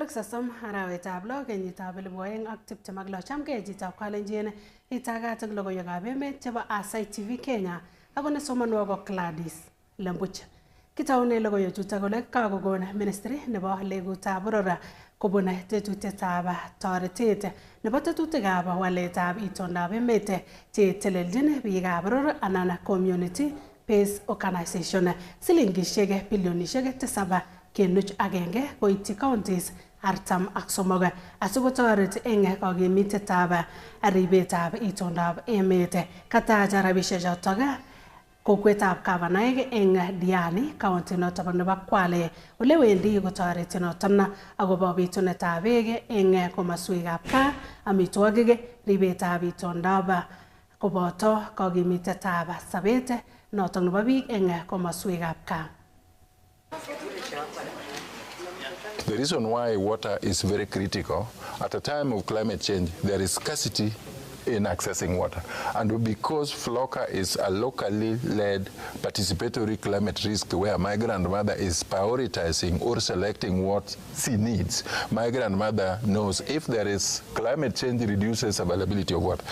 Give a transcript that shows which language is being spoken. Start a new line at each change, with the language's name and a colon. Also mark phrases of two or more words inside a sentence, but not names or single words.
Kalenjin: sasom arawetab lo kenyitab 2026 chamgei chitab Kalenjin itagat ak logoiwekab emet chebo Asai TV Kenya ako nesomonwo ko Gladys Lembuch. Kitaune logoiwechutok kole kakokon ministry nebo legutab boror kobun tetutietab toretet nebo tetutikab waletab itondab emet chetelelchin biikab boror anan
English: community based organization
Kalenjin: silingishek bilionishek 7.1 koityi counties 43 asikotoret eng kakimitetab ribetab itondab emet. Katach rabishechotok kokwetab Kavanaik eng Diani county notok nebo Kwale ole wendi kotoreti noton akobo bitunetab beek eng komaswekab gaa, amitwogik, ribetab itondab koboto kakimitetab sabet notok nebo biik eng komaswekab gaa.
English: The reason why water is very critical at a time of climate change, there is scarcity in accessing water. And because FLOCA is a locally led participatory climate risk where my grandmother is prioritizing or selecting what she needs, my grandmother knows if there is climate change reduces availability of water.